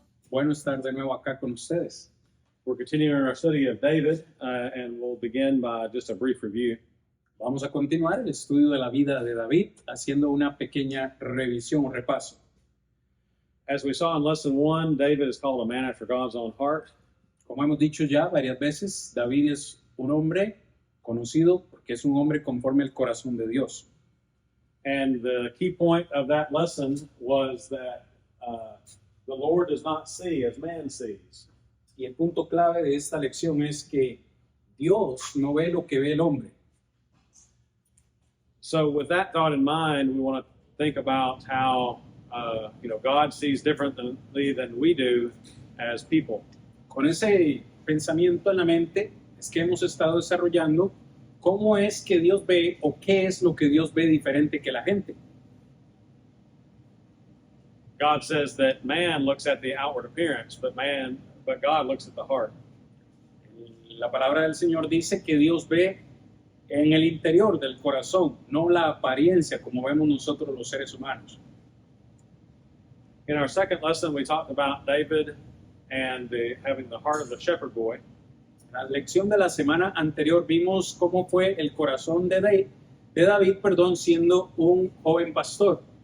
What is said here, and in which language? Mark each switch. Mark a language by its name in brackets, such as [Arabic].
[Spanish] Bueno estar de nuevo acá con ustedes. [English] We're continuing our study of David, and we'll begin by just a brief review. [Spanish] Vamos a continuar el estudio de la vida de David haciendo una pequeña revisión o repaso. [English] As we saw in lesson 1, David is called a man after God's own heart. [Spanish] Como hemos dicho ya varias veces, David es un hombre conocido porque es un hombre conforme al corazón de Dios. [English] And the key point of that lesson was that the Lord does not see as man sees. [Spanish] Y el punto clave de esta lección es que Dios no ve lo que ve el hombre. [English] So with that thought in mind, we want to think about how God sees differently than we do as people. [Spanish] Con ese pensamiento en la mente es que hemos estado desarrollando cómo es que Dios ve o qué es lo que Dios ve diferente que la gente. [English] God says that man looks at the outward appearance, but God looks at the heart. [Spanish] La palabra del Señor dice que Dios ve en el interior del corazón, no la apariencia como vemos nosotros los seres humanos. [English] In our second lesson, we talked about David and having the heart of the shepherd boy. [Spanish] En la lección de la semana anterior vimos cómo fue el corazón de David, siendo un joven pastor.